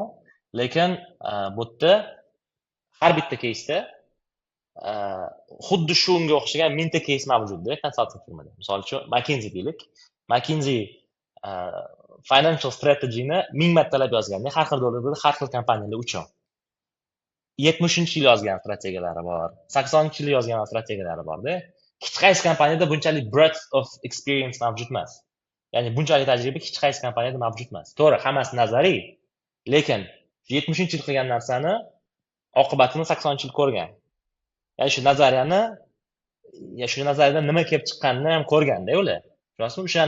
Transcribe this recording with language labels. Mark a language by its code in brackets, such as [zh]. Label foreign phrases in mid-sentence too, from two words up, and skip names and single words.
[uz] Lekin bu yerda har bitta case'da xuddi shunga o'xshagan mingta case mavjudda konsalting firmada. Misol uchun McKinsey deylik. McKinsey [en] financial strategy-ni [uz] 1000 martalab yozganda har xil davlatlarda har xil kompaniyalar uchun 70-yil yozgan strategiyalari bor, 80-yil yozgan strategiyalari bor-da. Hech qaysi kompaniyada bunchalik [en] breadth of experience [uz] mavjud emas. Ya'ni bunchalik tajriba hech qaysi kompaniyada mavjud emas. To'g'ri, hammasi nazariy, lekin 70-yil qilgan narsani oqibatini 80-yil ko'rgan. Ya'ni shu nazariyadan nima kelib chiqqanini ham ko'rganda ular. Tushunasizmi?